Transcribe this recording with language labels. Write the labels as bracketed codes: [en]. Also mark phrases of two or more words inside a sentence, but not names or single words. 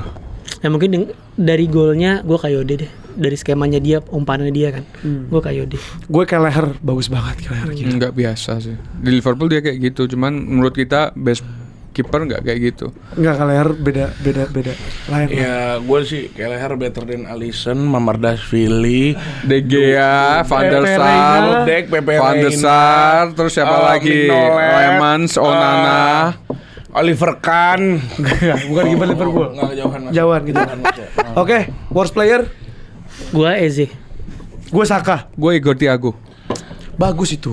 [id] Ya mungkin dari golnya gue Kayode deh. Dari skemanya dia, umpannya dia kan. Gue Kayode. Gue Kelleher, bagus banget Kelleher gitu. Enggak biasa sih. Di Liverpool dia kayak gitu, cuman menurut kita best kiper enggak kayak gitu. Enggak, Kelleher beda. Lain. Ya, gue sih Kelleher [en] better than [id] Alisson, Mamardashvili, De Gea, Van der Sar, Van der Sar, terus siapa lagi? Lemans, Onana, Oliver Kahn. Bukan kiper Liverpool. Enggak jauhan gitu. Oke, [en] worst player? [id] Gua Eze. Gue Saka. Gue Igor Thiago. Bagus itu.